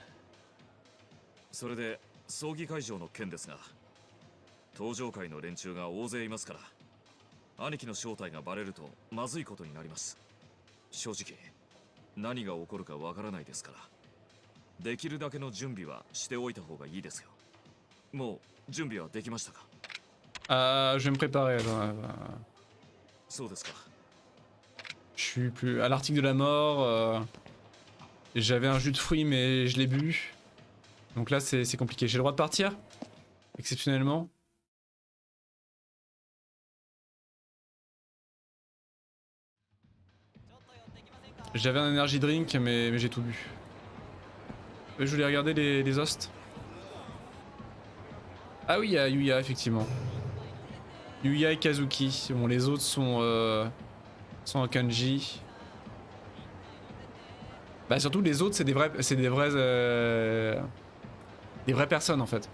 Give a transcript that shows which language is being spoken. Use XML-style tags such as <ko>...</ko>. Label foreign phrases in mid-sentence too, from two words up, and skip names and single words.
<ja>それで葬儀会場の件ですが、登場会の連中が大勢いますから、兄貴の正体がバレるとまずいことになります。正直何が起こるかわからないですから、できるだけの準備はしておいた方がいいですよ。もう準備はできましたか？</ja> <fr>Je vais me préparer.</fr> <ja>そうですか。</ja> <fr>Je suis plus à l'article de la mort. J'avais un jus de fruits, mais je l'ai bu. Donc là, c'est compliqué. J'ai le droit de partir? Exceptionnellement. J'avais un</fr> <en>energy drink,</en> <fr>mais j'ai tout bu. Je voulais regarder les hosts. Ah oui, il y a Yuya, effectivement. Yuya et Kazuki. Bon, les autres sont en kanji. Bah surtout les autres, c'est des vraies personnes en fait.</fr>